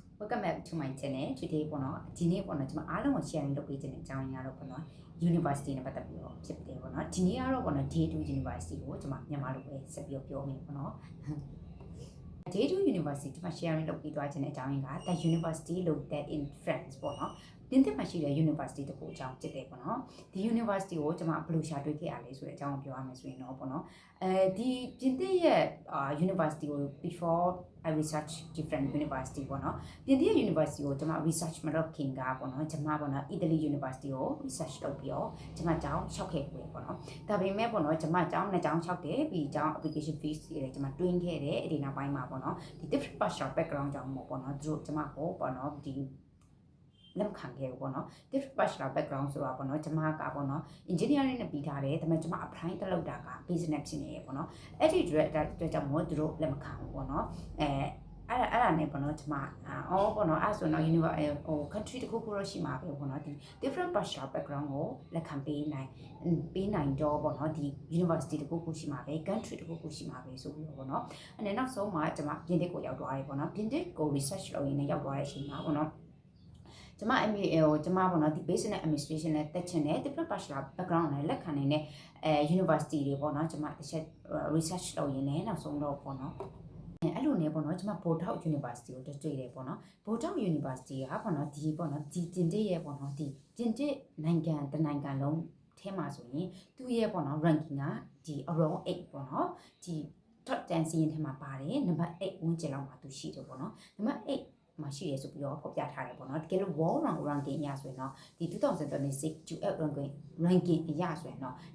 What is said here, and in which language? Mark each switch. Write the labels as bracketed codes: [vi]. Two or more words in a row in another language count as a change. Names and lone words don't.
[en] Welcome back to my channel. [my] Today ပေါ့နော်ဒီနေ့ပေါ့နော်ကျွန်မအားလုံးကို sharing လုပ်ပေးခြင်းတဲ့အကြောင်းအရာတော့ပေါ့နော် University နဲ့ပတ်သက်ပြီးတော့ဖြစ်တယ်ပေါ့နော်ဒီနေ့ကတော့ပေါ့နော် Day2 University ကိုကျွန်မမြန်မာလိုပဲဆက်ပြီးပြောမယ်ပေါ့နော် Day2 University ကျွန်မ sharing လုပ်ပေးသွားခြင်းတဲ့အကြောင်းအရာက [en] The University located in France [my] ပေါ့နော်ပြင်သစ်မှာရှိတဲ့ University တခုအကြောင်းဖြစ်တယ်ပေါ့နော်ဒီ University ကိုကျွန်မဘယ်လိုရှာတွေ့ခဲ့ရလဲဆိုတဲ့အကြောင်းကိုပြောရမယ်ဆိုရင်တော့ပေါ့နော်ဒီပြင်သစ်ရဲ့University ကို [en] before I research different university [my] ပေါ့နော် ပြင်သစ် University ကိုကျွန်မ research မလုပ်ခင်ကပေါ့နော်ကျွန်မပေါ့နော် Italy University ကို research လုပ်ပြီးတော့ကျွန်မကျောင်းလျှောက်ခဲ့ပြီပေါ့နော်ဒါပေမဲ့ပေါ့နော်ကျွန်မကျောင်းနှစ်ကျောင်းလျှောက်တယ်ပြီးကျောင်း [en] application fees [my] တွေကျွန်မတွင်းခဲ့တယ်အဲ့ဒီနောက်ပိုင်းမှာပေါ့နော်ဒီ [en] different partial background [my] ကြောင့်ပေါ့နော်သူတို့ကျွန်မကိုပေါ့နော်ဒီလက်ခံခဲ့ပေါ့နော် different [en] partial background [my] ဆိုတာပေါ့နော်ကျွန်မကပေါ့နော် engineering နဲ့ပြီးထားတယ်ဒါပေမဲ့ကျွန်မ apply တက်လုပ်တာက business ဖြစ်နေရပေါ့နော်အဲ့ဒီအတွက်ကြောင့်မို့သူတို့လက်မခံဘူးပေါ့နော်အဲ့ဒါနဲ့ပေါ့နော်ကျွန်မပေါ့နော်အဲ့ဆိုတော့ [en] university country [my] တခုခုတော့ရှိမှာပဲပေါ့နော်ဒီ [en] different partial background [my] ကိုလက်ခံပေးနိုင်တော့ပေါ့နော်ဒီ university တခုခုရှိမှာပဲ country တခုခုရှိမှာပဲဆိုပြီးတော့ပေါ့နော်အဲ့နဲ့နောက်ဆုံးမှာကျွန်မပြင်သစ်ကိုရောက်သွားတယ်ပေါ့နော်ပြင်သစ်ကို research လုပ်ရ င်းနဲ့ရောက်သွားတဲ့အချိန်မှာပေါ့နော်ကျွန်မ MBA ကိုကျွန်မပေါ့နော်ဒီ Business Administration နဲ့တက်ချင်တဲ့ [en] different partial background [my] နဲ့လက်ခံနေတဲ့University တွေပေါ့နော်ကျွန်မတစ်ချက် research လုပ် ရင်းနဲ့နောက်ဆုံးတော့ပေါ့နော်အဲ့လိုနဲ့ပေါ့နော်ကျွန်မ Bordeaux University ကိုတွေ့တယ်ပေါ့နော် Bordeaux University ကပေါ့နော်ဒီပေါ့နော်ဒီတင်တစ်ရဲ့ပေါ့နော်ဒီတင်တစ်နိုင်ငံတနိုင်ငံလုံးထဲမှာဆိုရင်သူ့ရဲ့ပေါ့နော် ranking ကဒီ around 8ပေါ့နော်ဒီ top 10စီးရင်ထဲမှာပါတယ်နံပါတ်8ဝန်းကျင်လောက်မှာသူရှိတယ်ပေါ့နော်နံပါတ်8မှာရှိရဲဆိုပြီးတော့ဖော်ပြထားတယ်ပေါ့နော်တကယ်လို့ [en] world ranking [my] အရဆိုရင်တော့ဒီ2026 [en] US ranking [my] အရဆိုရင်တော့